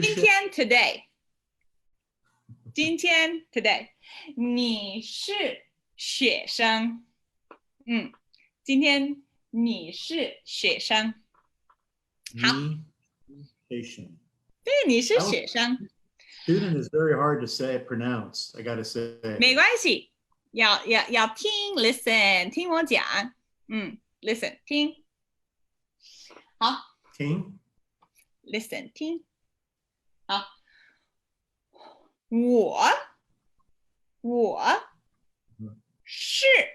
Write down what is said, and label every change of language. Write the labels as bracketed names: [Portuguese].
[Chinese] 今天 today， 今天 today， 你是学生，今天你是学生，好，你谁生对，你是学生， [English] ？Student is very hard to say pronounce. I gotta say. [Chinese] 没关系，要听 listen， 听我讲，listen 听，好听，listen 听，好，我是